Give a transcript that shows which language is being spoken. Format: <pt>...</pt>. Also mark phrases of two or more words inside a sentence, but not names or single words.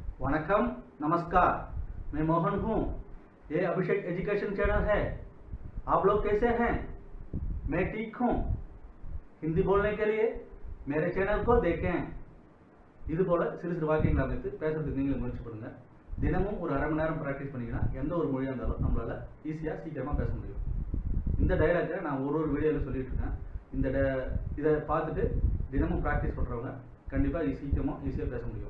<hi>वणकम नमस्कार, मैं मोहन हूँ। ये अभिषेक एजुकेशन चैनल है। आप लोग कैसे हैं? मैं ठीक हूँ। हिंदी बोलने के लिए मेरे चैनल को देखें।</hi> <ta>இது போல சிறு சிறு வாக்கியங்களை அமைத்து பேசுறதுக்கு நீங்க முயற்சி பண்ணுங்க. தினமும் ஒரு அரை மணி நேரம் பிராக்டிஸ் பண்ணீங்கன்னா எந்த ஒரு மொழியா இருந்தாலும் நம்மளால ஈஸியா சீக்கிரமா பேச முடியும். இந்த டயலாக்கை நான் ஒரு வீடியோல சொல்லிட்டு இருக்கேன். இதை பார்த்துட்டு தினமும் பிராக்டிஸ் பண்றவங்க கண்டிப்பா ஈஸியா பேச முடியும்.</ta>